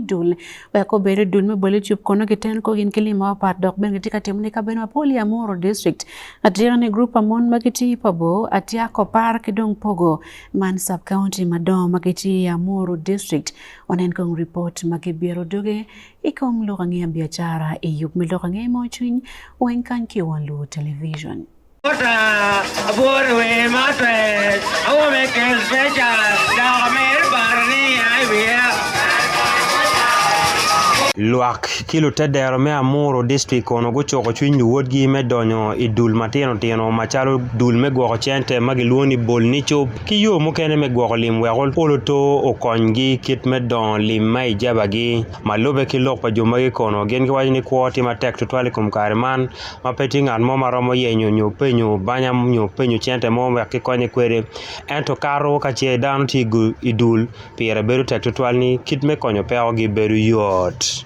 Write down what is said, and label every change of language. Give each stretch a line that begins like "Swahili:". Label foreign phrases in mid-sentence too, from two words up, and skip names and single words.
Acoli: dul weko bere dul mebole chup kono giten ko gin kilima wapat dok ben gitika timni ka ben mapoli Amoro district atira ne group amon magiti pabo atiako par kidong pogo man
English: sub county
Acoli: madom magiti Amoro district onen kong report magibiero doge ikom lokang'eya biachara iyup milokang'eya mochuny wenkan ki Wan Luo Television. Luak kilo tedero me Amoro district kono go choko chuny luwod gi me donyo I dul matino tino machalo dul me gwoko chente magiluoni bol ni chop ki yo mokene me gwoko lim wegol olo to okony gi kit me don lim ma ijaba gi malobe ki lok pa joma gi kono gen gi wajni kwoti matek to twali kum kare man mapeti ng'at mo maromo yenyo nyo penyo banya nyo penyo chente mo wek ki konye kwere ento karo ka chie dano tigu idul pire beru tek to twalni kit me konyo peo gi beru yot.